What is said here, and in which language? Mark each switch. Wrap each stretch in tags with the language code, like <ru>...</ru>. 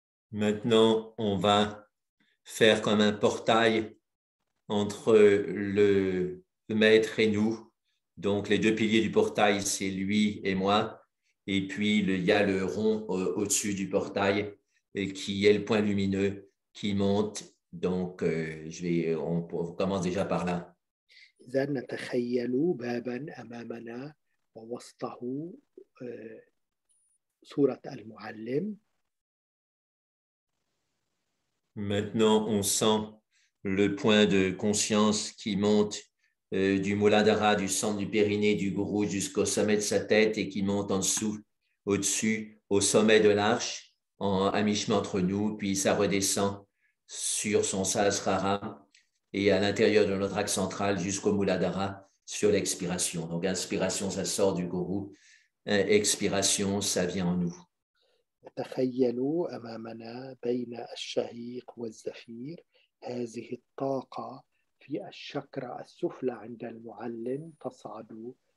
<fr>Maintenant, on va faire comme un portail entre le maître et nous. Donc, les deux piliers du portail, c'est lui et moi. Et puis, il y a le rond au-dessus du portail qui est le point lumineux qui monte. Donc, on commence déjà par là.</fr> <ar>إذا نتخيل بابا أمامنا ووسطه صورة المعلم.</ar> <fr>Maintenant, on sent le point de conscience qui monte du Muladhara, du centre du périnée du gourou jusqu'au sommet de sa tête et qui monte en dessous, au-dessus, au sommet de l'arche, à mi-chemin entre nous, puis ça redescend sur son Sahasrara et à l'intérieur de notre axe central jusqu'au Muladhara sur l'expiration. Donc, inspiration, ça sort du gourou. Expiration, ça vient en nous.</fr> <ar>تخيلوا أمامنا بين الشهيق والزفير هذه الطاقة في الشكرة السفلى عند المعلم تصعد</ar>